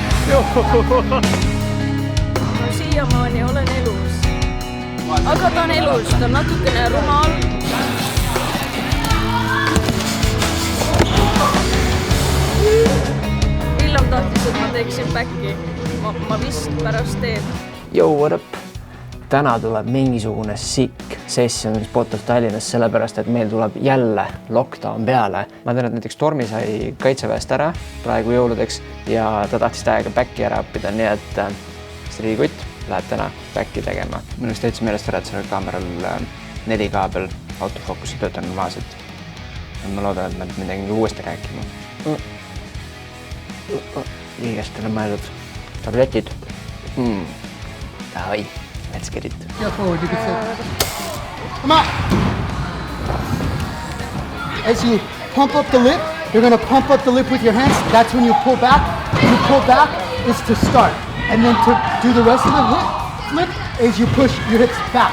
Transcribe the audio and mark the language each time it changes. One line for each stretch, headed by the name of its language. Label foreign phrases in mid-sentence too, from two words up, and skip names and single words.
Estonian: Ma siiamaani olen elus. Aga ta on elus, ta on natukene rumal. Villam tahtis, et ma teeksin backi. Ma vist pärast teen.
English: Yo, what up?
Estonian: Täna tuleb mingisugune
English: sick session
Estonian: Spot of Tallinnas, sellepärast, et meil tuleb jälle lockdown peale. Ma tean, et näiteks Tormi sai kaitseväest ära praegu jõuludeks ja ta tahtis täiega backi ära õppida, nii et see Kutt läheb täna backi tegema. Minu just täitsa meelest ära, et sellel kaameral 4K peal autofookus töötab normaalselt. Ma loodan, et me midagi uuesti rääkima. Liigestele mõeldud tabletid. Davai.
English: Let's get it. Go forward, you can sit. Come on! As you pump up the lip, you're going to pump up the lip with your hands. That's when you pull back. You pull back is to start. And then to do the rest of the flip is you push your hips back.